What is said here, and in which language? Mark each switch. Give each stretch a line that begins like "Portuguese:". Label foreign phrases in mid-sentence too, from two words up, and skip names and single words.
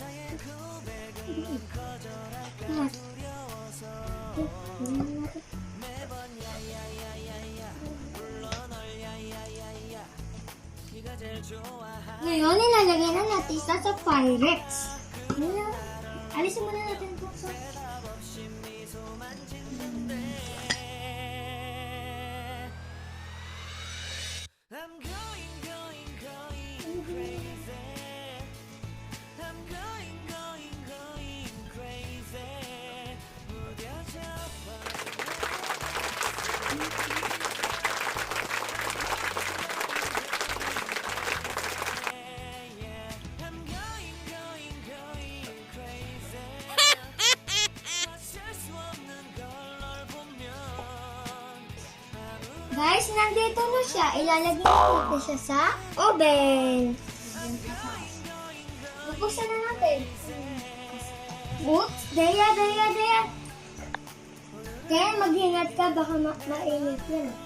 Filipino: Ngayon, ilalagay na natin isa sa Pyrex. Alisin muna natin ito.
English: I'm going crazy. I'm going crazy. 무뎌져 I'm going crazy.
Korean: 어쩔 수 없는 걸 보면
Filipino: Guys, nandito na siya. Ilalagay natin siya sa oven. Bubuksan na natin. Oops! Dhea! Kaya mag-ingat ka, baka mainit yan.